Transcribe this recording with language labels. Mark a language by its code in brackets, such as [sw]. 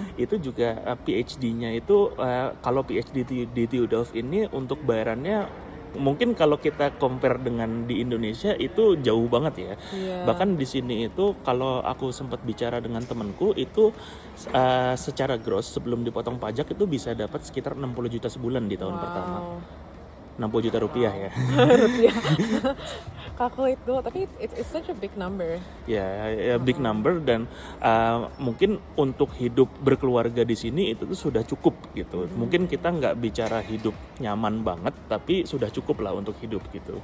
[id] Itu juga PhD-nya itu kalau PhD di Theodolf ini untuk bayarannya mungkin kalau kita compare dengan di Indonesia itu jauh banget ya. Iya. Bahkan di sini itu kalau aku sempat bicara dengan temanku itu secara gross sebelum dipotong pajak itu bisa dapat sekitar 60 juta sebulan di tahun pertama. 60 juta rupiah ya. Rupiah. [en] Calculate [id] tuh, tapi [en] it's such a big number. [id] Ya [en] big number [id] dan mungkin untuk hidup berkeluarga di sini itu tuh sudah cukup gitu. Mungkin kita nggak bicara hidup nyaman banget, tapi sudah cukup lah untuk hidup gitu.